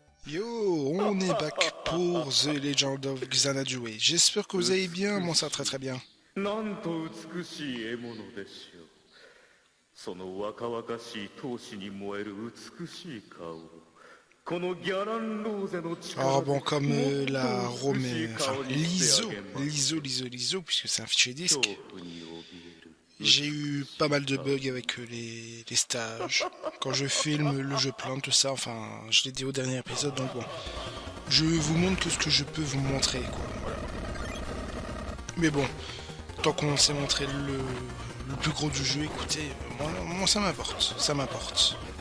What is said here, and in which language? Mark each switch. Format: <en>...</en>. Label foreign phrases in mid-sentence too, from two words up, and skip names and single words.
<fr>Yo, on est back pour The Legend of Xanadu. J'espère que vous allez bien, moi ça va très très bien.</fr> <ja>なんと美しい獲物でしょう。その若々しい闘志に燃える美しい顔をこのギャランローゼの</ja> <fr>Alors</fr> <ja>力</ja> <fr>bon,</fr> <ja>で</ja> <fr>comme</fr> <ja>もっ</ja> <fr>la</fr> <ja>と美しい</ja> <fr>Romaine,</fr> <ja>顔</ja> <fr>enfin</fr> <ja>にしてあ</ja> <fr>l'ISO,</fr> <ja>げます。</ja> <fr>l'ISO, puisque c'est un fichier</fr> <ja>恐</ja> <fr>disque,</fr> <ja>怖に怯える</ja> <fr>j'ai eu pas mal de bugs avec les stages. Quand je filme, le jeu plante, tout ça, enfin, je l'ai dit au dernier épisode, donc bon. Je vous montre que ce que je peux vous montrer, quoi. Voilà. Mais bon, tant qu'on s'est montré le plus gros du jeu, écoutez, moi ça m'importe, ça m'importe.</fr>